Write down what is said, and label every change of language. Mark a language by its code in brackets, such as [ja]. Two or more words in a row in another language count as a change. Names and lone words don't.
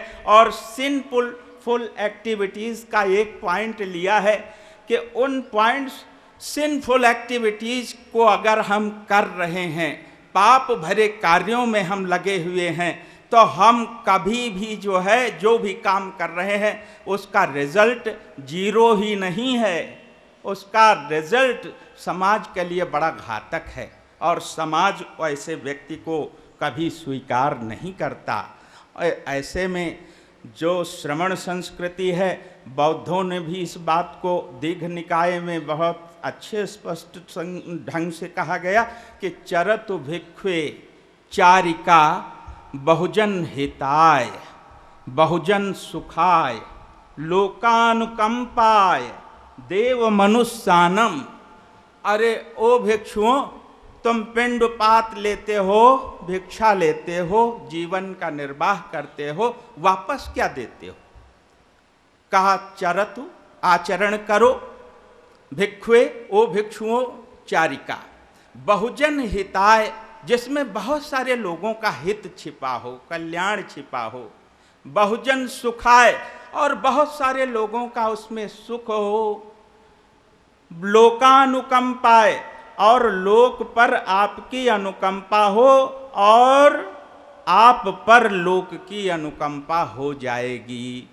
[hi] और [en] sinful activities [hi] का एक पॉइंट लिया है कि उन [en] points sinful activities [hi] को अगर हम कर रहे हैं, पाप भरे कार्यों में हम लगे हुए हैं, तो हम कभी भी जो है जो भी काम कर रहे हैं उसका [en] result zero [hi] ही नहीं है, उसका रिजल्ट समाज के लिए बड़ा घातक है और समाज ऐसे व्यक्ति को कभी स्वीकार नहीं करता। ऐसे में जो श्रमण संस्कृति है, बौद्धों ने भी इस बात को दीघ निकाय में बहुत अच्छे स्पष्ट ढंग से कहा गया कि [pi] चरतु भिक्खवे चारिका बहुजन हिताय बहुजन सुखाय लोकानुकंपाय देव मनुष्यानम। [hi] अरे ओ भिक्षुओं, तुम पिंडपात लेते हो, भिक्षा लेते हो, जीवन का निर्वाह करते हो, वापस क्या देते हो? कहा चरतु आचरण करो, भिक्षुए ओ भिक्षुओं चारिका, [pi] बहुजन हिताय [hi] जिसमें बहुत सारे लोगों का हित छिपा हो, कल्याण छिपा हो, [pi] बहुजन सुखाय [hi] और बहुत सारे लोगों का उसमें सुख हो, लोकानुकंपाय और लोक पर आपकी अनुकंपा हो और आप पर लोक की अनुकंपा हो जाएगी।